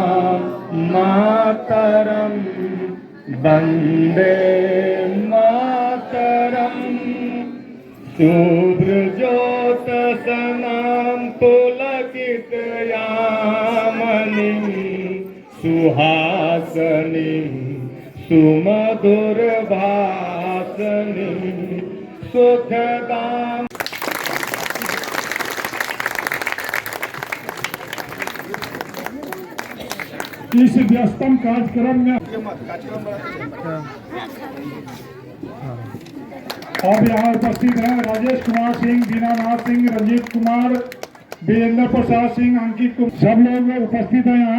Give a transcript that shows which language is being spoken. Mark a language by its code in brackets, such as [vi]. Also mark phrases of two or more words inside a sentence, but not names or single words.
[sa] मातरम वंदे मातरम शुभ्रज्योत्सनां पुलकित यामिनीं सुहासिनीं सुमधुरभाषिणीं सुखदां। [hi] इस व्यस्तम कार्यक्रम में अब यहाँ उपस्थित हैं राजेश कुमार सिंह, दीनानाथ सिंह, रंजीत कुमार, वीरेंद्र प्रसाद सिंह, अंकित कुमार, सब लोग उपस्थित हैं यहाँ।